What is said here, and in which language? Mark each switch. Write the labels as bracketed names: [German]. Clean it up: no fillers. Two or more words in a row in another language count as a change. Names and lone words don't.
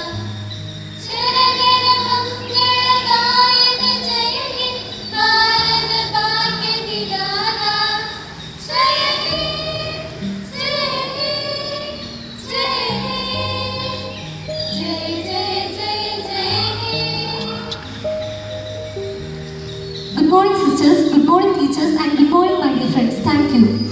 [Hindi] शरगण मंगल गायक जय हे भारत भाग्य विधाता जय हे जय हे जय हे जय जय जय जय हे [English] Good morning, sisters. Good morning, teachers, and good morning, my dear friends. Thank you.